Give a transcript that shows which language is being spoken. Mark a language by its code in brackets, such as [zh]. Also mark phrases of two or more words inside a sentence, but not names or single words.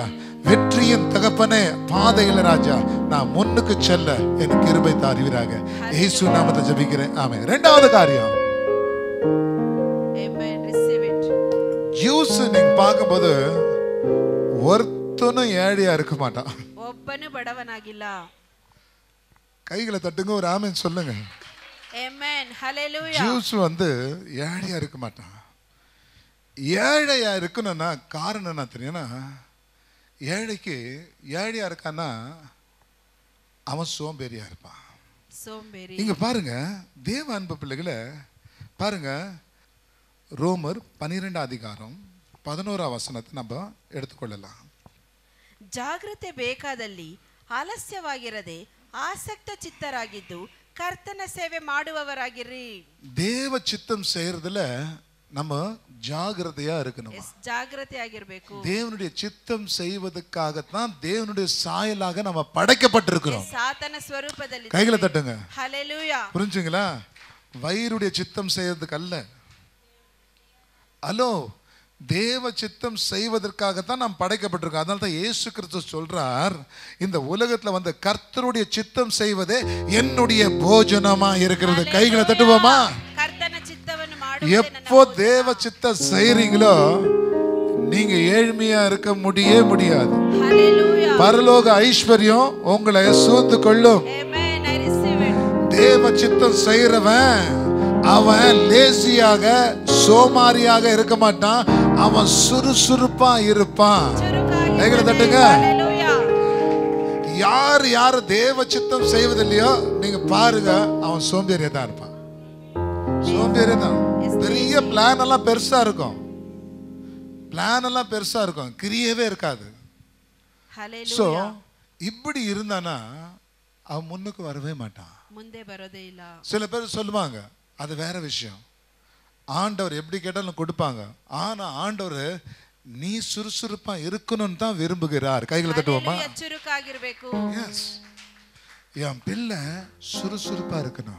[ta] வெற்றியின் தகப்பனே பாதையில ராஜா நான் முன்னுக்கு செல்ல எனக்கு கிருபை தாருவீராக. இயேசு நாமத்தை ஜெபிக்கிறேன். ஆமென். இரண்டாவது காரியம், ஜூஸ் நீங்க பார்க்கும்போது ஒருத்தனும் ஏழையா இருக்க மாட்டான். [kn] ಒಬ್ಬನು ಬಡವನಾಗಿಲ್ಲ. [ta] கைகளை தட்டுங்க, ஒரு ஆமென் சொல்லுங்க. ஆமென். ஹalleluya. ஜூஸ் வந்து ஏழையா இருக்க மாட்டான். ஏழையா இருக்கணும்னா காரணம் என்ன தெரியும்னா, ஏழைக்கு ஏழையா இருக்கான்னா அவன் சோம்பேறியா இருப்பான். சோம்பேறி. இங்க பாருங்க, தேவ அன்பு பிள்ளைகளை பாருங்க, ரோமர் 12 அதிகாரம் 11 வசனத்தை நம்ம எடுத்துக்கொள்ளலாம். [kn] ಜಾಗೃತೆ ಬೇಕಾದಲ್ಲಿ ಆಲಸ್ಯವಾಗಿರದೆ ಆಸಕ್ತ ಚಿತ್ತರಾಗಿದ್ದು ಕರ್ತನ ಸೇವೆ ಮಾಡುವವರಾಗಿರಿ. [ta] தேவ சித்தம் செய்யறதுல நம்ம ஜாகிரதையா இருக்கணும். [kn] ಜಾಗೃತೆ ಆಗಿರಬೇಕು. [ta] தேவனுடைய சித்தம் செய்வதற்காகத்தான் தேவனுடைய சாயலாக நம்ம படைக்கப்பட்டிருக்கிறோம். [kn] ಸಾತನ ಸ್ವರೂಪದಲ್ಲಿ. [ta] கைகளை தட்டுங்க. ஹalleluya. புரிஞ்சுங்களா? வயிறுடைய சித்தம் செய்யறதுக்கு அல்ல. ஹலோ, தேவ சித்தம் செய்வதற்காகத்தான் நாம் படைக்கப்பட்டிருக்கோம். அதனால தான் இயேசு கிறிஸ்து சொல்றார், இந்த உலகத்துல வந்து கர்த்தருடைய சித்தம் செய்வதே என்னுடைய போஜனமா இருக்கிறது. கைகளை தட்டுவோமா? [kn] ಕರ್ತನ ಚಿತ್ತವನ್ನು ಮಾಡುವುದೇ ನನ್ನ [ta] எப்போ தேவ சித்தம் செய்றீங்களோ நீங்க ஏழ்மையா இருக்க முடியாது. ஹalleluya. பரலோக ஐஸ்வர்யம் உங்களை சூழ்ந்து கொள்ளும். ஆமென். [en] I receive it. [ta] தேவ சித்தம் செய்றவன் அவன் லேசியாக சோமாரியாக இருக்க மாட்டான், அவன் சுறுசுறுப்பா இருப்பான். கைகளை தட்டுங்க. ஹalleluya. யார் தேவ சித்தம் செய்வதில்லையோ நீங்க பாருங்க, அவன் சோம்பேறியா தான் இருப்பான். சோம்பேறியா தான். பெரிய பிளான் எல்லாம் பெருசா இருக்கும், கிரியவே இருக்காது. சோ இப்படி இருந்தானா அவன் முன்னுக்கு வரவே மாட்டான், [kn] ಮುಂದೆ ಬರೋದೇ ಇಲ್ಲ. [ta] சில பேர் சொல்லுவாங்க, அது வேற விஷயம். ஆண்டவர் எப்படி கேட்டாலும் கொடுப்பாங்க. ஆனா ஆண்டவர் நீ சுறுசுறுப்பா இருக்கணும்னு தான் விரும்புகிறார். கைகளை தட்டுவோமா? [kn] ಚುರುಕಾಗಿರಬೇಕು. [ta] எஸ், என் பிள்ளை சுறுசுறுப்பா இருக்கணும்.